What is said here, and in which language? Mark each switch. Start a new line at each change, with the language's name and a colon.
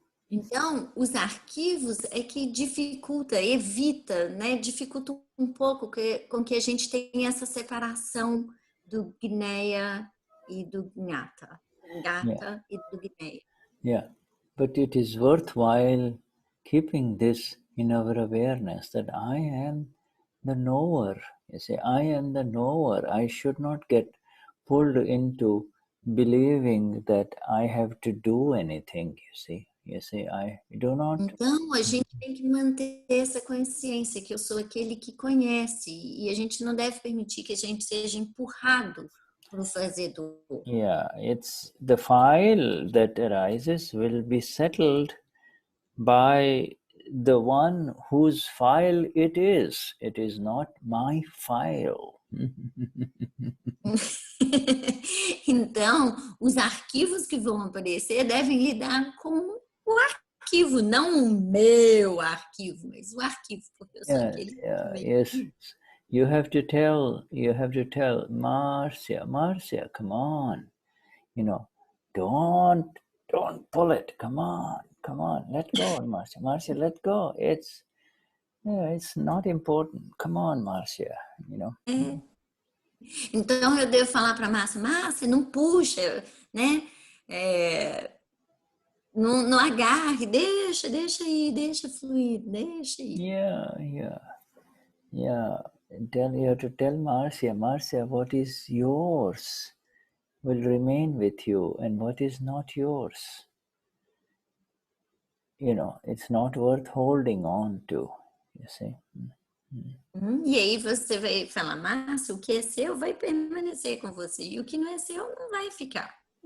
Portuguese: Então, os arquivos é que evita, né? Dificulta um pouco com que a gente tenha essa separação do gneya e do gnata. Gnata e do gneya.
English: Yeah, but it is worthwhile keeping this in our awareness that I am the knower. You see, I am the knower. I should not get pulled into believing that I have to do anything, you see. I do not...
Portuguese: Então, a gente tem que manter essa consciência que eu sou aquele que conhece e a gente não deve permitir que a gente seja empurrado pro fazedor.
English: Yeah, it's the file that arises will be settled by the one whose file it is. It is not my file.
Portuguese: Então, os arquivos que vão aparecer devem lidar com o arquivo, não o meu arquivo, mas o arquivo, porque eu sou aquele que veio.
English: Yes. You have to tell Marcia, come on, don't pull it. Come on, let go, Marcia, let go. It's not important. Come on, Marcia,
Portuguese: Então eu devo falar para Márcia, não puxa, né? Não agarre, deixa ir, deixa fluir, deixa ir.
English: Yeah. You have to tell Marcia, what is yours will remain with you, and what is not yours, it's not worth holding on to, you see.
Portuguese: E aí você vai falar, Márcia, o que é seu vai permanecer com você, e o que não é seu não vai ficar.